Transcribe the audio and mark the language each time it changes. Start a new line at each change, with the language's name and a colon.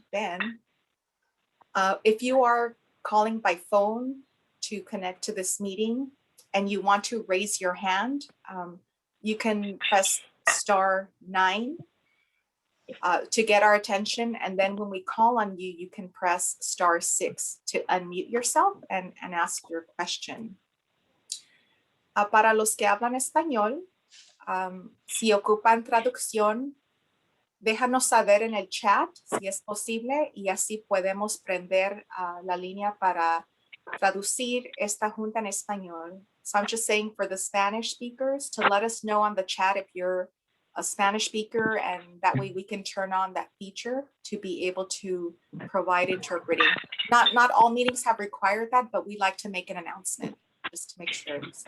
English: Then if you are calling by phone to connect to this meeting and you want to raise your hand, you can press *9 to get our attention. And then when we call on you, you can press *6 to unmute yourself and ask your question.
Spanish: Para los que hablan español, si ocupan traducción, déjanos saber en el chat si es posible, y así podemos prender la línea para traducir esta junta en español.
English: So I'm just saying for the Spanish speakers to let us know on the chat if you're a Spanish speaker, and that way we can turn on that feature to be able to provide interpreting. Not all meetings have required that, but we like to make an announcement just to make sure.